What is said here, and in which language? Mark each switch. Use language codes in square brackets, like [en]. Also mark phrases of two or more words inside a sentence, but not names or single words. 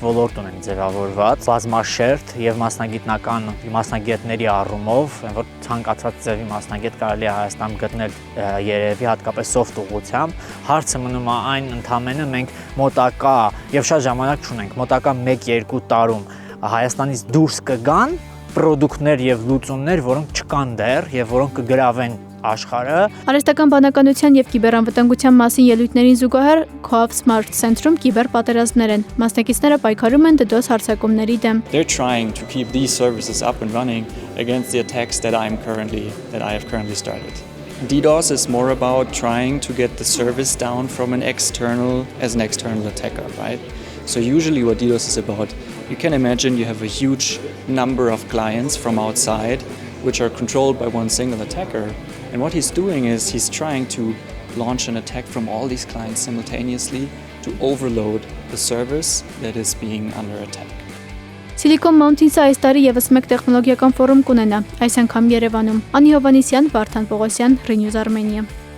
[hy] ոլորտ ունենք ձևավորված, բազմաշերտ եւ մասնագետների առումով, որ ցանկացած ձևի մասնագետ կարելի է Հայաստանում գտնել երևի հատկապես սոֆտ ուղղությամբ, հարցը մնում է այն ընդամենը մենք մոտակա եւ շատ ժամանակ չունենք, մոտակա 1-2 տարում Հայաստանից դուրս կգան պրոդուկտներ եւ լուծումներ, որոնք չկան դեռ եւ որոնք կգրավեն աշխարհը։ Արհեստական բանականության եւ կիբերամտանգության մասին ելույթներին զուգահեռ ՔՈԱՎ Smart Center-ում կիբերպատերազմներ են։ Մասնակիցները պայքարում են DDoS հարձակումների դեմ։ [en] They're trying to keep these services up and running against the attacks that I have currently started. DDoS is more about trying to get the service down from an external attacker, right? So usually what DDoS is about, you can imagine you have a huge number of clients from outside which are controlled by one single attacker. And what he's doing is he's trying to launch an attack from all these clients simultaneously to overload the service that is being under attack. [hy] Silicon Mountains-ը այս տարի եւս մեկ տեխնոլոգիական ֆորում կունենա, այս անգամ Երևանում։ Անի Հովանեսյան, Վարդան Պողոսյան, Renews Armenia։